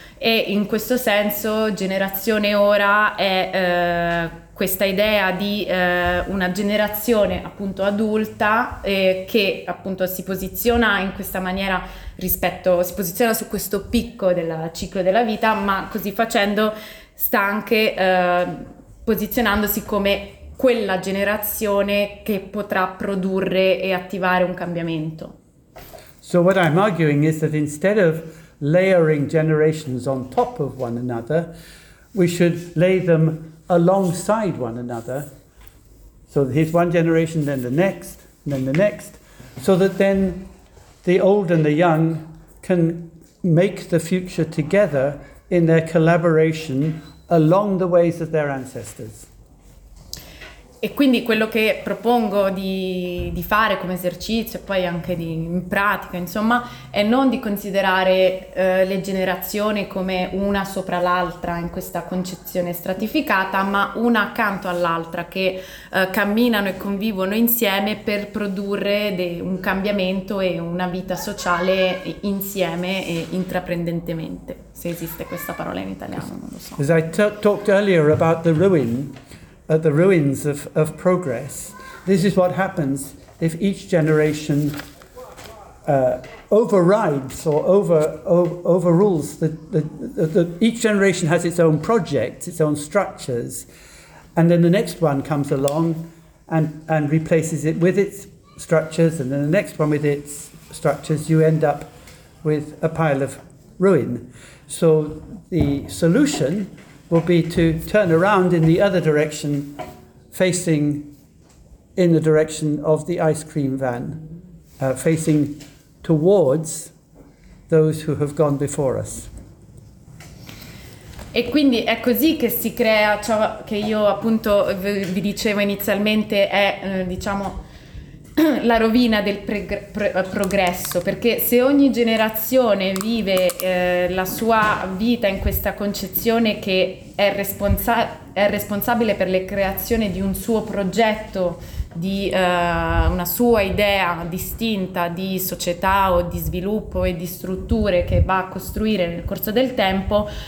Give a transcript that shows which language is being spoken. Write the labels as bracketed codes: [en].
[it] E in questo senso generazione ora è questa idea di una generazione appunto adulta che appunto si posiziona in questa maniera si posiziona su questo picco del ciclo della vita, ma così facendo sta anche posizionandosi come quella generazione che potrà produrre e attivare un cambiamento. [en] So what I'm arguing is that instead of layering generations on top of one another, we should lay them alongside one another. So here's one generation, then the next, and then the next, so that then the old and the young can make the future together in their collaboration along the ways of their ancestors. [it] E quindi quello che propongo di fare come esercizio e poi anche in pratica, insomma, è non di considerare le generazioni come una sopra l'altra in questa concezione stratificata, ma una accanto all'altra che camminano e convivono insieme per produrre un cambiamento e una vita sociale insieme e intraprendentemente, se esiste questa parola in italiano, non lo so. [en] As I talked earlier about the ruin, at the ruins of progress, this is what happens if each generation overrides or overrules the each generation has its own projects, its own structures, and then the next one comes along and replaces it with its structures, and then the next one with its structures, you end up with a pile of ruin. So the solution will be to turn around in the other direction, facing in the direction of the ice cream van, facing towards those who have gone before us. [it] E quindi è così che si crea ciò che io appunto vi dicevo inizialmente è, diciamo, la rovina del progresso, perché se ogni generazione vive la sua vita in questa concezione che è responsabile per la creazione di un suo progetto, di una sua idea distinta di società o di sviluppo e di strutture che va a costruire nel corso del tempo,